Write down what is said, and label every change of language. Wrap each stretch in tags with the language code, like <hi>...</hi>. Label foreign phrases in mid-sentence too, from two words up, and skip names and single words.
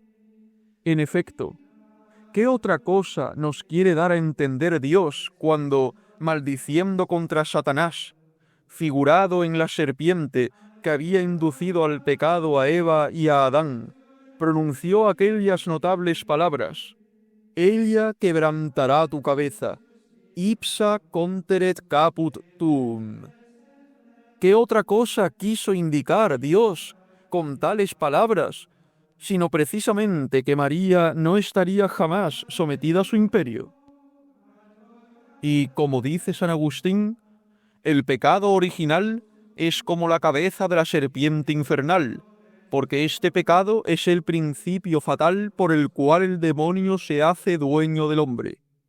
<es>En efecto, ¿qué otra cosa nos quiere dar a entender Dios cuando, maldiciendo contra Satanás, figurado en la serpiente que había inducido al pecado a Eva y a Adán, pronunció aquellas notables palabras: Ella quebrantará tu cabeza,</es> <la>ipsa conteret caput tuum?</la> <es>¿Qué otra cosa quiso indicar Dios con tales palabras sino precisamente que María no estaría jamás sometida a su imperio. Y como dice San Agustín, el pecado original es como la cabeza de la serpiente infernal, porque este pecado es el principio fatal por el cual el demonio se hace dueño del hombre.</es>